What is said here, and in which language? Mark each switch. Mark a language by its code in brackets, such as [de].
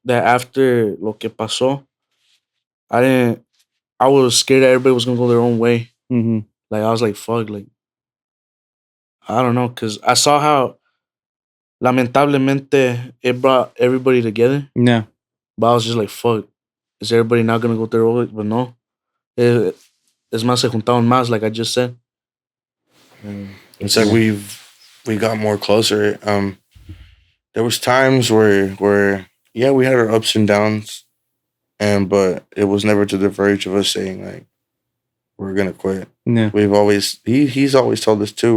[en] That after [es] lo que pasó, [en] I was scared that everybody was gonna go their own way. Mm-hmm. Like I was like, fuck, like I don't know, cause I saw how lamentablemente it brought everybody together. Yeah. But I was just like, fuck, is everybody not gonna go their own way? [es] But no, es más se juntaron más, [en] like I just said. It's like we got more closer. There was times where yeah, we had our ups and downs, but it was never to the verge of us saying like we're gonna quit. Yeah. He's always told us too.